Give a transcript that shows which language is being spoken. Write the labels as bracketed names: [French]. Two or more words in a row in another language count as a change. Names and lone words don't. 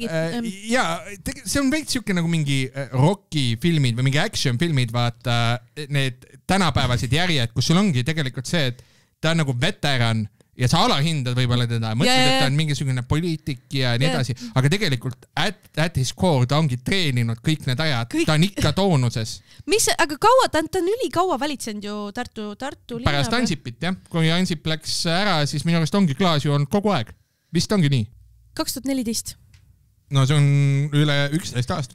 [Estonian] Ja, see on veits siuke nagu mingi rocki filmid või mingi action filmid, vaata need tänapäevased järjed, kus sul ongi tegelikult see, et ta on nagu veteran ja sa alahindad võib-olla teda, mõtled, et ta on mingisugune poliitik ja nii edasi, aga tegelikult [English] at his core [Estonian] ta ongi treeninud kõik need ajad, ta on ikka toonuses. Aga kaua, ta on ülikaua valitsenud ju Tartu linna? Pärast Ansipit, jah. Kui Ansip läks ära, siis minu arust ongi Klaas ju olnud kogu aeg. Vist ongi nii? 2014. No see on üle 11 aastat.